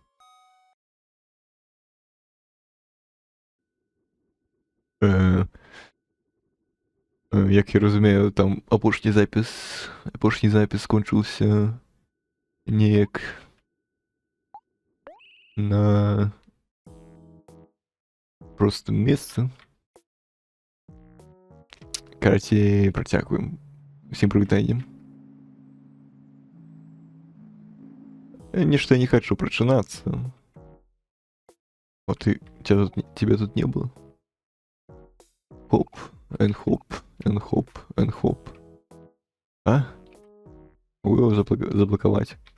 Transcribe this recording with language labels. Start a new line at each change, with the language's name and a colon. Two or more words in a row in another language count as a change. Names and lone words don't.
Belarusian: Як я разумею, там апошні запіс скончыўся неяк на простым месцы. Карацей, працягваем. Усім прывітаннем. Нешта я не хочу прачынацца.
Russian: Вот и тебя тут не было. Хоп, хоп, хоп, хоп. А? Его заблоковать.